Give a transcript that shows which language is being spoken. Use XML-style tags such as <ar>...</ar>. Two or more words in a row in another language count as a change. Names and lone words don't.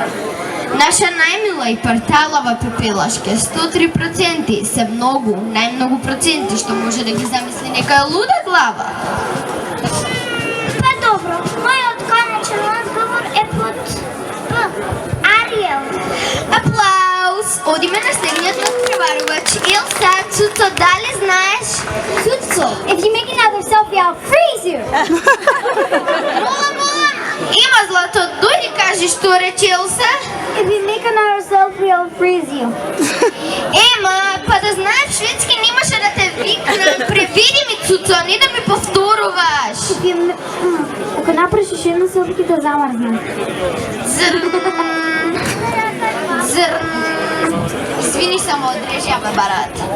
<mk>Наша најмила и парталава Пепелашке, 103% се многу, најмногу проценти што може да ги замисли некоја луда глава. Па добро, мојот конечен одговор е под П. Ариел. Аплауз! Одиме на следниот надпреварувач. Илса, Цуцо, дали знаеш? Цуцо!</mk> <en>If you make another selfie, I'll freeze you.</en> <mk>Мола! Има злато, дојди кажи што рече Илса.</mk> <en>If you make another selfie, I'll freeze you.</en> <mk>Ема, па да знаеш шведски немаше да те викнам. Преведи ми, Цуцо, не да ми повторуваш. Ако направиш еще една селфи, да замрзнем. Извини, само одрежа ме, барат.</mk>